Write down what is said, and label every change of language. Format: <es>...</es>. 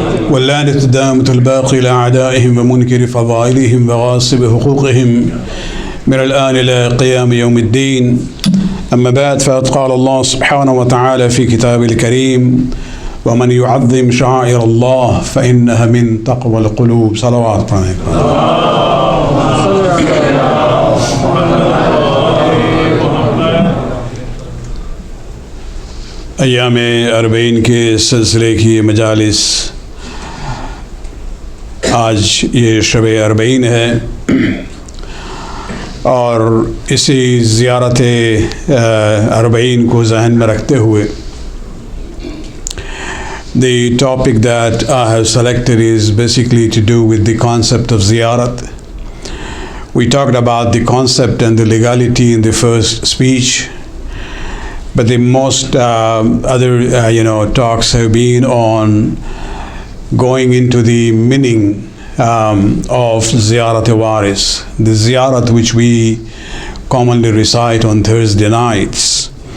<ar>واللعنة الدامة الباقي لأعدائهم ومنكر فضائلهم وغاصب حقوقهم من الآن إلى قيام يوم الدين. أما بعد، فقد قال الله سبحانه وتعالى في كتابه الكريم: ومن يعظم شعائر الله فإنها من تقوى القلوب.</ar> <ur>صلوات ایام اربعین کے سلسلے کی مجالس، آج یہ شب اربعین ہے اور اسی زیارت اربعین کو ذہن میں رکھتے ہوئے</ur> <en>the topic that I have selected is basically to do with the concept of ziyarat. We talked about the concept and the legality in the first speech, but the most other talks have been on going into the meaning of ziyarat waris, the ziyarat which we commonly recite on Thursday nights.</en>